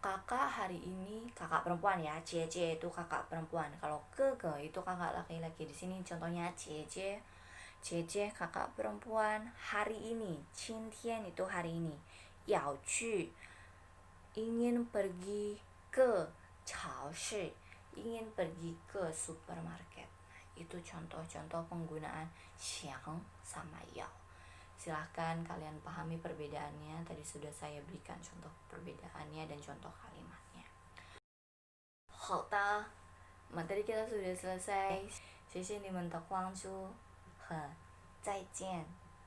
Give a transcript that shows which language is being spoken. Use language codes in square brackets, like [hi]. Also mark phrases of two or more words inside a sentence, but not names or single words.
[id] kakak hari ini, kakak perempuan ya, Cie itu kakak perempuan. Kalau Gege itu kakak laki-laki. Di sini contohnya Cie kakak perempuan hari ini. 今天 itu hari ini. [zh] 要去 [id] ingin pergi ke 超市, ingin pergi ke supermarket. Itu contoh-contoh penggunaan 想 sama 要. Silahkan kalian pahami perbedaannya. Tadi sudah saya berikan contoh perbedaannya dan contoh kalimatnya. [zh] 好的, [id] materi kita sudah selesai. [zh] 谢谢你们的关注和再见。